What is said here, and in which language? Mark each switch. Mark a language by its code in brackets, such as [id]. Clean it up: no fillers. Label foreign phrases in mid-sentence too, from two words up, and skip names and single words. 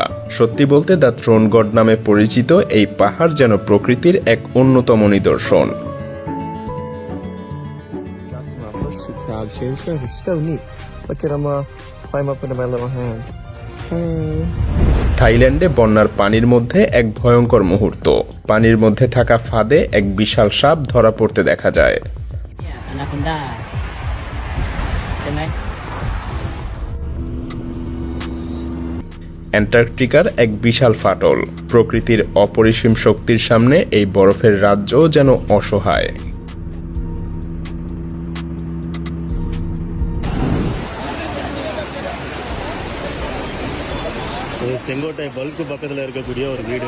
[bn] সত্যি বলতে দ্য থ্রোন গড নামে পরিচিত এই পাহাড় যেন প্রকৃতির এক অন্যতম নিদর্শন। [en] That's my first two cloud chasers. It's so neat. Look at them climb up into my little hand. [bn] থাইল্যান্ডে বন্যার পানির মধ্যে এক ভয়ঙ্কর মুহূর্ত। পানির মধ্যে থাকা ফাঁদে এক বিশাল সাপ ধরা পড়তে দেখা যায়। [th] นาคอนด้าใช่ไหม [bn] অ্যান্টার্কটিকার এক বিশাল ফাটল, প্রকৃতির অপরিসীম শক্তির সামনে এই বরফের রাজ্য যেন অসহায়। [ta] செங்கோட்டை பல்க்கு பக்கத்தில் இருக்கக்கூடிய ஒரு வீடு.